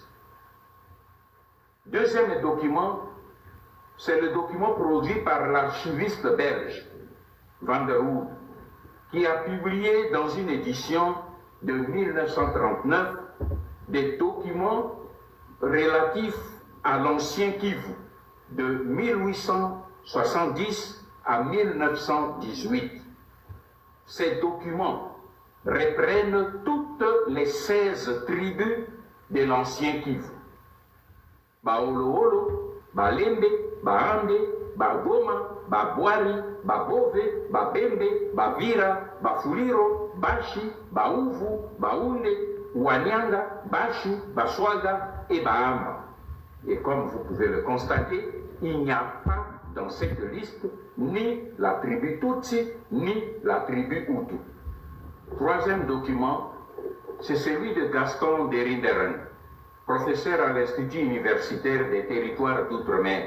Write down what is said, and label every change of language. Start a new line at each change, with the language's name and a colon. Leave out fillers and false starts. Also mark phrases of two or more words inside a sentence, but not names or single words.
French: Deuxième document, c'est le document produit par l'archiviste belge Van der Hoed, qui a publié dans une édition de 1939 des documents relatifs à l'ancien Kivu de 1870 à 1918. Ces documents reprennent toutes les 16 tribus de l'ancien Kivu. Baoloolo, Balembe, Baande, Bagoma, Babwari, Babove, Babembe, Bavira, Bafuliro, Bashi, Baouvu, Baounde, Wanyanga, Bashi, Baswaga et Bahama. Et comme vous pouvez le constater, il n'y a pas dans cette liste ni la tribu Tutsi, ni la tribu Hutu. Troisième document, c'est celui de Gaston de Rinderen, professeur à l'Institut universitaire des territoires d'outre-mer.